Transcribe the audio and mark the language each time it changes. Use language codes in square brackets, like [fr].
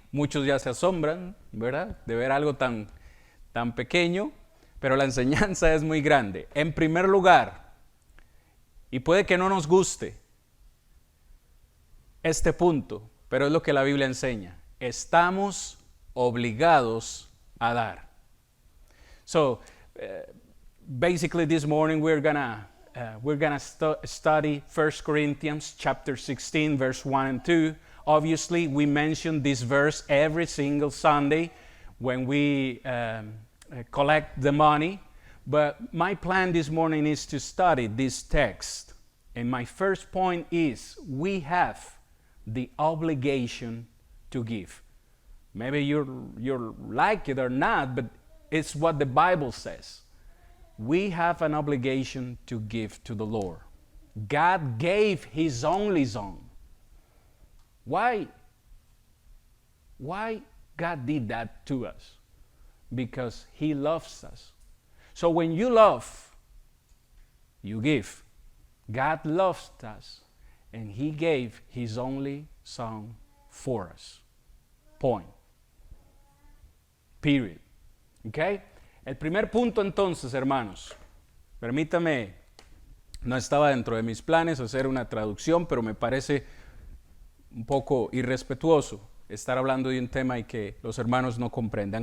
[es] Muchos ya se asombran, ¿verdad?, de ver algo tan pequeño, pero la enseñanza es muy grande. En primer lugar, y puede que no nos guste este punto, pero es lo que la Biblia enseña. Estamos obligados a dar. [en] So, basically this morning we're gonna study 1 Corinthians chapter 16, verse 1 and 2. Obviously, we mention this verse every single Sunday when we collect the money. But my plan this morning is to study this text. And my first point is, we have the obligation to give. Maybe you're like it or not, but it's what the Bible says. We have an obligation to give to the Lord. God gave His only Son. Why God did that to us? Because He loves us. So when you love, you give. God loves us, and He gave His only Son for us. Point. Period. Okay? [es] El primer punto entonces, hermanos, permítame, no estaba dentro de mis planes hacer una traducción, pero me parece un poco irrespetuoso estar hablando de un tema y que los hermanos no comprendan.